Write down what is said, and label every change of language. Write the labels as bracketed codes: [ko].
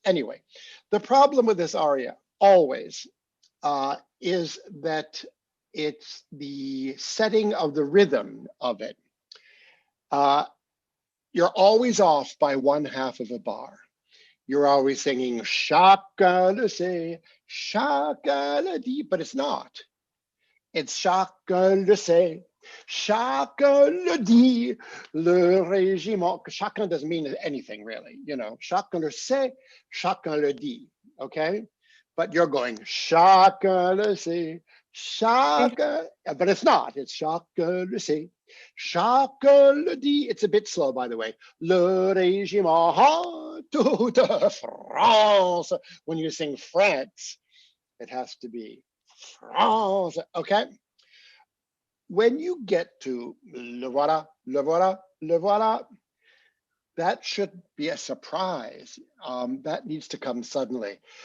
[en] Anyway, the problem with this aria always is that it's the setting of the rhythm of it. You're always off by 1/2 of a bar. You're always singing [fr] chacun le sait, chacun le dit, [en] but it's not. It's [fr] chacun le sait, chacun le dit, le régiment. [en] Chacun doesn't mean anything really, you know. [fr] Chacun le sait, chacun le dit, [en] okay? But you're going [fr] chacun le sait, chacun, [en] but it's not. It's [fr] chacun le sait, chacun le dit. [en] It's a bit slow, by the way. [fr] Le régiment toute France. [en] When you sing France, it has to be France, okay? When you get to [fr] le voilà, le voilà, le voilà, [en] that should be a surprise. That needs to come suddenly.